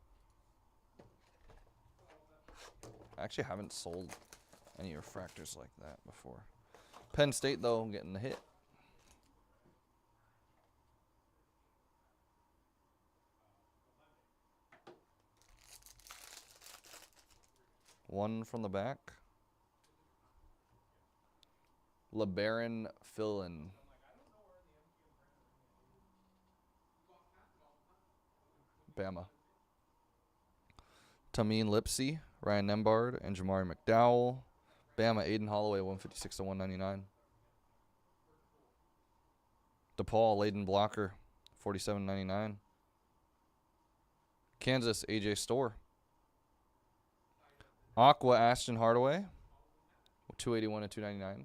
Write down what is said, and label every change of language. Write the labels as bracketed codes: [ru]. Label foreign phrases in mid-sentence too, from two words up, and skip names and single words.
[en] I actually haven't sold any refractors like that before. Penn State, though, getting the hit. One from the back. LeBaron Fillin. Bama. Tameen Lipsy, Ryan Nembard, and Jamari McDowell. Bama, Aiden Holloway, 156/199. DePaul, Layden Blocker, 47/99. Kansas, AJ Storr. Aqua, Ashton Hardaway, 281/299.